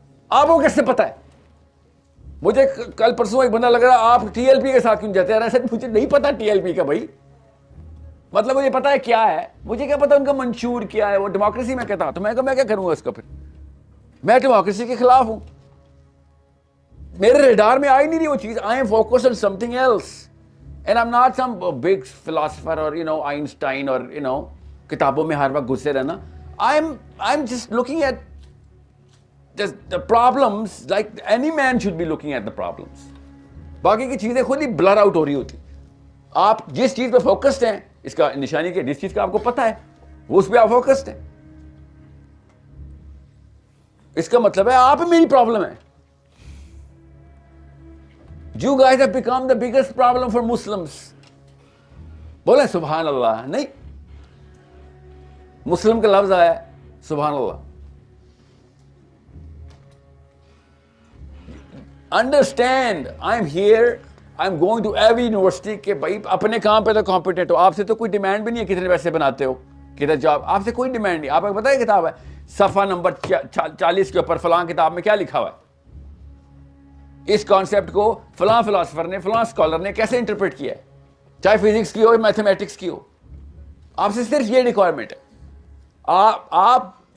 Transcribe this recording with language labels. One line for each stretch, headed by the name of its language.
Urdu: آپ کو کیسے پتا ہے؟ مجھے کل پرسوں ایک بندہ لگ رہا آپ ٹی ایل پی کے ساتھ کیوں جاتے ہیں؟ ایسا مجھے نہیں پتا ٹی ایل پی کا بھائی, مطلب مجھے پتا ہے کیا ہے, مجھے کیا پتا ان کا منشور کیا ہے, وہ ڈیموکریسی میں کہتا. تو میں کہا میں کیا کروں گا اس کا, پھر میں ڈیموکریسی کے خلاف ہوں. میرے ریڈار میں آئی نہیں رہی وہ چیز.
English: I'm focused on something else and I'm not some big philosopher
Urdu: اور آئنسٹائن اور کتابوں میں ہر وقت گھسے رہنا.
English: I am just looking at the problems like any man should be looking at the problems.
Urdu: باقی کی چیزیں خود ہی بلر آؤٹ ہو رہی ہوتی. آپ جس چیز پہ فوکسڈ ہیں, اس کا نشانی کہ جس چیز کا آپ کو پتا ہے وہ اس پہ آپ فوکسڈ ہیں. اس کا مطلب ہے آپ میری پرابلم ہے.
English: You guys have become the biggest problem for Muslims.
Urdu: بولیں سبحان اللہ. نہیں, مسلم کا لفظ آیا ہے, سبحان اللہ.
English: Understand, I'm here, I'm going to every university
Urdu: کہ بھائی اپنے کام پہ تو کمپیٹنٹ ہو. آپ سے تو کوئی ڈیمانڈ بھی نہیں ہے کتنے پیسے بناتے ہو, کدھر جاب, آپ سے کوئی ڈیمانڈ نہیں. آپ کو پتا ہے کتاب ہے صفحہ نمبر 40 کے اوپر فلاں کتاب میں کیا لکھا ہوا ہے, اس کانسیپٹ کو فلاں فلاسفر نے, فلاں اسکالر نے کیسے انٹرپریٹ کیا ہے, چاہے فزکس کی ہو میتھمیٹکس کی ہو. آپ سے صرف یہ ریکوائرمنٹ ہے, آپ